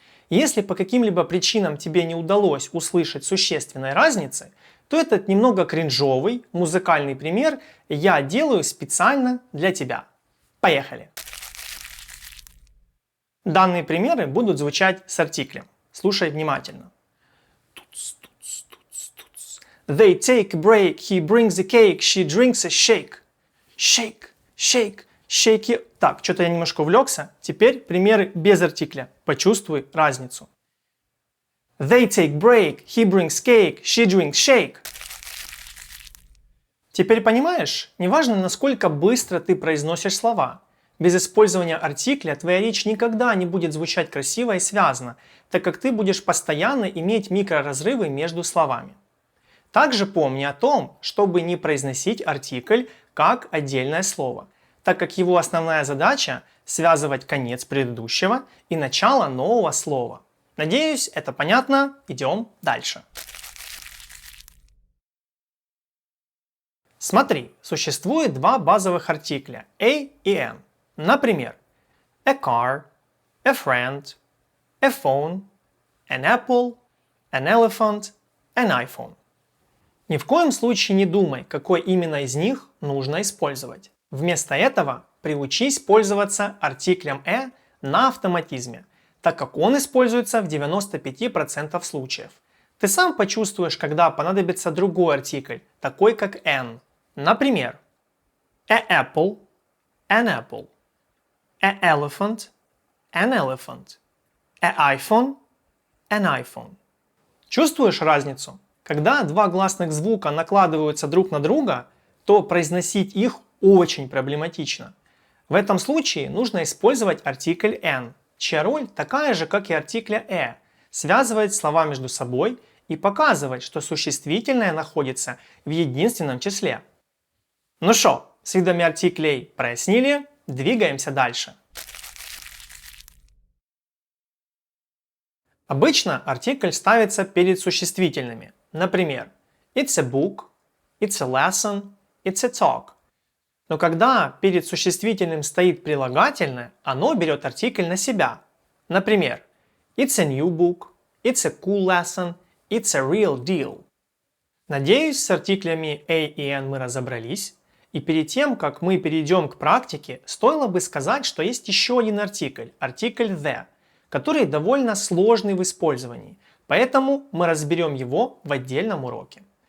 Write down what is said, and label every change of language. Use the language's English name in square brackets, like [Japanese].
[Russian] Если по каким-либо причинам тебе не удалось услышать существенной разницы, то этот немного кринжовый музыкальный пример я делаю специально для тебя. Поехали! Данные примеры будут звучать с артиклем. Слушай внимательно. [English] They take a break, he brings a cake, she drinks a shake. Shake, shake, shake. [Russian] Так, что-то я немножко увлекся. Теперь примеры без артикля. Почувствуй разницу. [English] They take break, he brings cake, she drinks shake. [Russian] Теперь понимаешь, неважно, насколько быстро ты произносишь слова. Без использования артикля твоя речь никогда не будет звучать красиво и связно, так как ты будешь постоянно иметь микроразрывы между словами. Также помни о том, чтобы не произносить артикль как отдельное слово, так как его основная задача – связывать конец предыдущего и начало нового слова. Надеюсь, это понятно. Идем дальше. Смотри, существует два базовых артикля – a и n. Например, [English] a car, a friend, a phone, an apple, an elephant, an iPhone. [Russian] Ни в коем случае не думай, какой именно из них нужно использовать. Вместо этого приучись пользоваться артиклем на автоматизме, так как он используется в 95% случаев. Ты сам почувствуешь, когда понадобится другой артикль, такой как n. Например, [English] a apple, an apple, a elephant, an elephant, a iPhone, an iPhone. [Russian] Чувствуешь разницу? Когда два гласных звука накладываются друг на друга, то произносить их очень проблематично. В этом случае нужно использовать артикль n, чья роль такая же, как и артикля связывать слова между собой и показывать, что существительное находится в единственном числе. Ну что, с видами артиклей прояснили? Двигаемся дальше. Обычно артикль ставится перед существительными. Например, [English] it's a book, it's a lesson, it's a talk. [Russian] Но когда перед существительным стоит прилагательное, оно берет артикль на себя. Например, [English] it's a new book, it's a cool lesson, it's a real deal. [Russian] Надеюсь, с артиклями a и n мы разобрались. И перед тем, как мы перейдем к практике, стоило бы сказать, что есть еще один артикль the, который довольно сложный в использовании, поэтому мы разберем его в отдельном уроке.